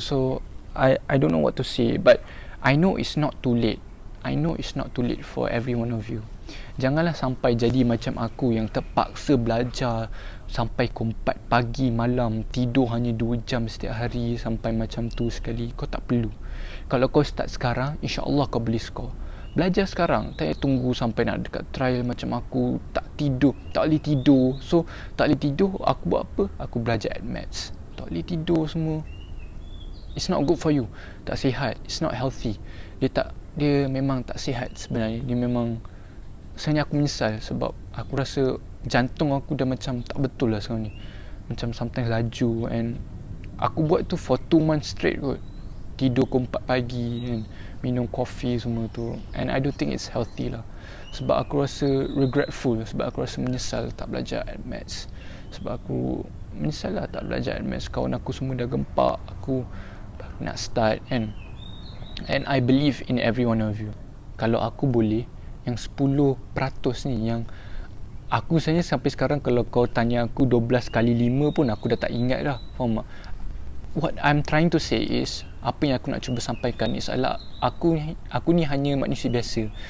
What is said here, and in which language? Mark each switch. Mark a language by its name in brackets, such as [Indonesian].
[English] So I don't know what to say, but I know it's not too late for every one of you. [Malay] Janganlah sampai jadi macam aku yang terpaksa belajar sampai 4 pagi malam, tidur hanya 2 jam setiap hari, sampai macam tu sekali. Kau tak perlu. Kalau kau start sekarang, insya-Allah kau boleh score. Belajar sekarang, tak payah tunggu sampai nak dekat trial macam aku, tak boleh tidur. So tak boleh tidur, aku buat apa? Aku belajar at maths. Tak boleh tidur semua. [English] It's not good for you. [Malay] Tak sihat. [English] It's not healthy. [Malay] Dia memang tak sihat sebenarnya. Dia memang, sebenarnya aku menyesal sebab aku rasa jantung aku dah macam tak betul lah sekarang ni. Macam [English] sometimes [Malay] laju, and aku buat tu [English] for 2 months straight [Malay] kot. Tidur 4 pagi and minum kopi semua tu. [English] And I don't think it's healthy lah. [Malay] Sebab aku rasa regretful, sebab aku rasa menyesal tak belajar at maths. Sebab aku menyesal lah tak belajar at maths. Kawan aku semua dah gempak, aku baru nak start kan. [English] And I believe in every one of you. [Malay] Kalau aku boleh, yang 10% ni, yang aku sebenarnya sampai sekarang kalau kau tanya aku 12 kali 5 pun aku dah tak ingat dah. Faham tak? [English] What I'm trying to say is, [Malay] apa yang aku nak cuba sampaikan is adalah aku ni hanya manusia biasa.